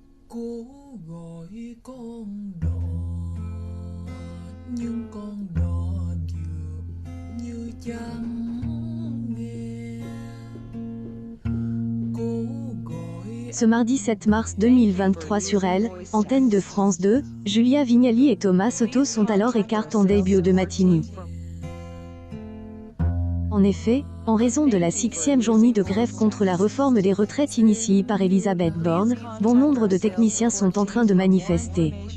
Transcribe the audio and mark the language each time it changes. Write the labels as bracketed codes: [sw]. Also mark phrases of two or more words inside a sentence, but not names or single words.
[vi] Cố gọi con đò nhưng con đò dường như chẳng nghe. Cố gọi [fr] Ce mardi 7 mars 2023 sur Elle, antenne de France 2, Julia Vignali et Thomas Soto sont alors écartés en début de matinée. En effet, en raison de la 6e journée de grève contre la réforme des retraites initiée par Elisabeth Borne, bon nombre de techniciens sont en train de manifester.